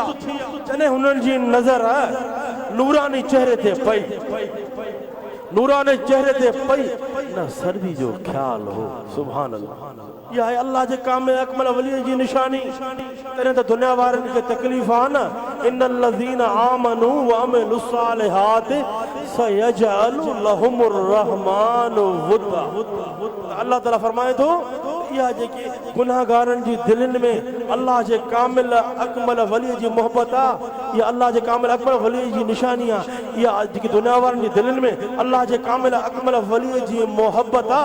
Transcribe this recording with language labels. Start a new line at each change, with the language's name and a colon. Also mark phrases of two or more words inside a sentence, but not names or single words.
Sindhi: जॾहिं हुननि जी नज़र नूरानी चेहरे ते पई, नूरानी चेहरे ते पई, न सर्दी जो ख्याल हो।
Arabic: سبحان الله,
Sindhi: इहा आहे अल्लाह जे कामिल अकमल वली जी निशानी। तॾहिं त दुनिया वारनि खे तकलीफ़ आहे न।
Arabic: إن الذين آمنوا وعملوا الصالحات سيجعل لهم الرحمن ودا.
Sindhi: अल्लाह ताला फरमाए थो या जेके गुनाहगारन जी दिलनि में अल्लाह जे कामिल अकमल वली जी मोहब्बत आ, या अल्लाह जे कामिल अकमल वली जी निशानी आ, या जेके दुनिया वारनि जी दिलनि में अल्लाह जे कामिल अकमल वली जी मोहब्बत आ।